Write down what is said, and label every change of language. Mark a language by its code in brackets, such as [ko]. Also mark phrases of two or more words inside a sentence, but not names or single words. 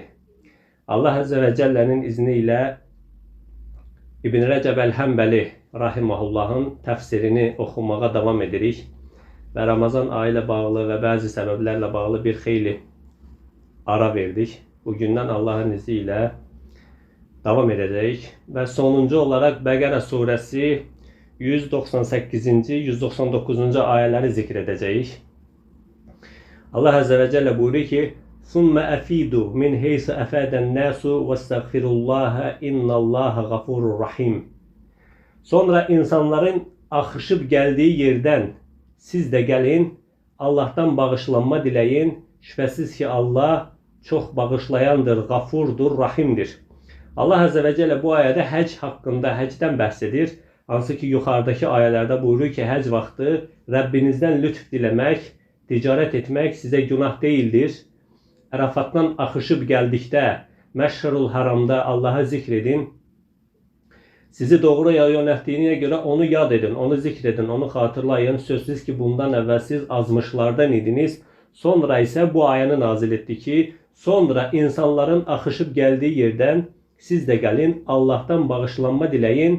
[ar] الله عز وجل'nin [az] izniyle İbn Recep el-Hənbəli rahimahullahın təfsirini oxumağa davam edirik və Ramazan ayı ilə bağlı və bəzi səbəblərlə bağlı bir xeyli ara verdik. Bugündən Allahın izni ilə davam edəcəyik və sonuncu olaraq Bəqərə surəsi 198-ci, 199-cu ayələri zikr edəcəyik. [tr] Allah Azze ve Celle buyuruyor ki [ar] ثُمَّ أَفِيدُوا مِنْ حَيْثُ أَفَادَ النَّاسُ وَاسْتَغْفِرُوا اللّٰهَ اِنَّ اللّٰهَ غَفُورٌ رَحِيمٌ. [tr] Sonra insanların akışıp geldiği yerden siz de gelin, Allah'tan bağışlanma dileyin. Şüphesiz ki Allah çok bağışlayandır, gafurdur, rahimdir. [ar] الله عز وجل [az] bu ayədə həc haqqında, həcdən bəhs edir. Hansı ki yuxarıdakı ayələrdə buyurur ki həc vaxtı Rəbbinizdən lütf diləmək, [tr] ticaret etmek size günah değildir. Ərafatdan akışıp geldikdə Məş'ərul Haramda Allah'ı zikredin. Sizi doğru yola yönelttiğine göre onu yad edin, onu zikredin, onu hatırlayın. Sözsüz ki bundan evvel siz azmışlardan idiniz. Sonra ise bu ayəni nazil etdi ki, sonra insanların akışıp geldiği yerden siz de gelin, Allah'tan bağışlanma dileyin.